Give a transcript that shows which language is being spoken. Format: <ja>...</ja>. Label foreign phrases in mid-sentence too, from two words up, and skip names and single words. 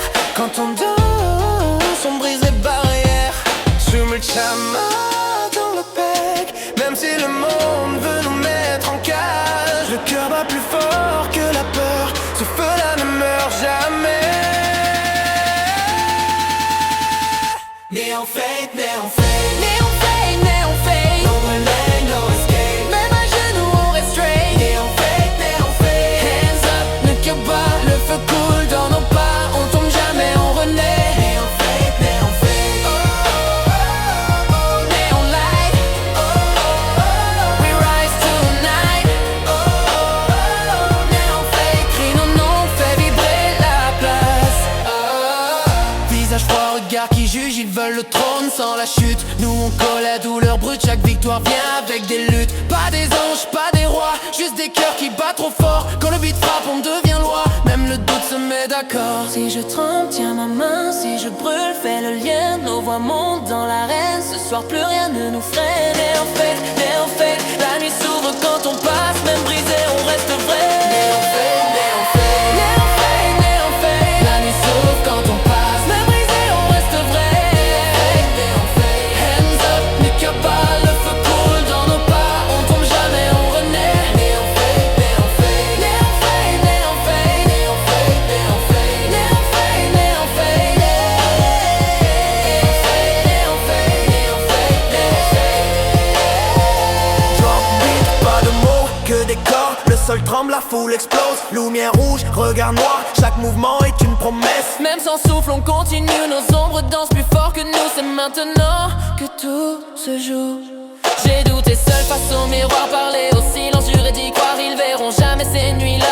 <fr>Quand on danse, on brise les barrières. Sous le chama dans le bec. Même si le monde veut nous mettre en cage, le cœur bat plus fort que la peur. Ce feu-là ne meurt jamais.</fr> <en>Néon fade, néon fade. Néon fade, néon fade. No relay, no escape.</en> <fr>Même à genoux on reste straight. Néon fade, néon fade.</fr> <en>Hands up,</en> <fr>ne cure pas, le feu coule dans nos pas. On tombe jamais, on renaît.</fr> <en>Néon fade, néon fade. Oh, oh, oh, oh, néon light. Oh, oh, oh, we rise tonight. Oh, oh, oh, néon fade.</en> <fr>Crie nos noms, fait vibrer la place. Oh, Visage froid, regard qui juge, ils veulent le trône sans la chute. Nous on colle à douleur brute, chaque victoire vient avec des luttes. Pas des anges, pas des rois, juste des cœurs qui battent trop fort. Quand le beat frappe, on devient loi, même le doute se met d'accord. si je tremble, tiens ma main. Si je brûle, fais le lien. Nos voix montent dans l'arène. Ce soir, plus rien ne nous freine. Et en fait, la nuit s'ouvre quand on passe. Même brisé, on reste vrai.</fr> <en>Néon fade, néon fade. Néon fade, néon fade.</en> <fr>La nuit s'ouvre quand on passe. Même brisé, on reste vrai.</fr> <en>Néon fade. Hands up,</en> <fr>ne cure pas, le feu coule dans nos pas. On tombe jamais, on renaît.</fr> <en>Néon fade, néon fade. Néon fade, néon fade. Néon fade, néon fade. Néon fade, néon fade. Néon fade, néon fade, néon fade. Drop beat,</en> <fr>pas de mots, que des corps. Le sol tremble, la foule explose. Lumière rouge, regard noir. Chaque mouvement est une promesse. Même sans souffle, on continue. Nos ombres dansent plus fort que nous. C'est maintenant que tout se joue. J'ai douté seul face au miroir. Parler au silence, juré d'y croire. Ils verront jamais ces nuits-là.</fr>